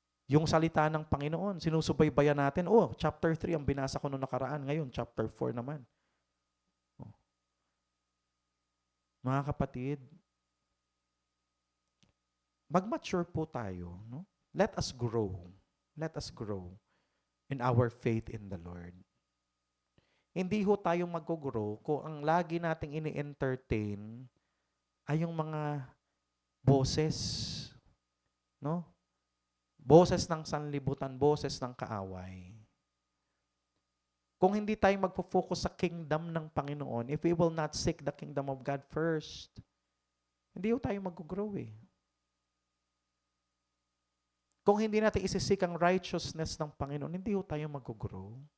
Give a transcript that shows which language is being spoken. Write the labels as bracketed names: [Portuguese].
[Filipino] Yung salita ng Panginoon, sinusubaybayan natin. Chapter 3 ang binasa ko noong nakaraan. Ngayon, chapter 4 naman. Mga kapatid, mag-mature po tayo. [English] No? Let us grow. Let us grow in our faith in the Lord. [Filipino] Hindi ho tayo mag-grow kung ang lagi nating ini-entertain ay yung mga boses. No? Boses ng sanlibutan, boses ng kaaway. Kung hindi tayo magpo-focus sa kingdom ng Panginoon, [English] if we will not seek the kingdom of God first, [Filipino] hindi tayo mag-grow Kung hindi natin isisik ang righteousness ng Panginoon, hindi tayo mag-grow.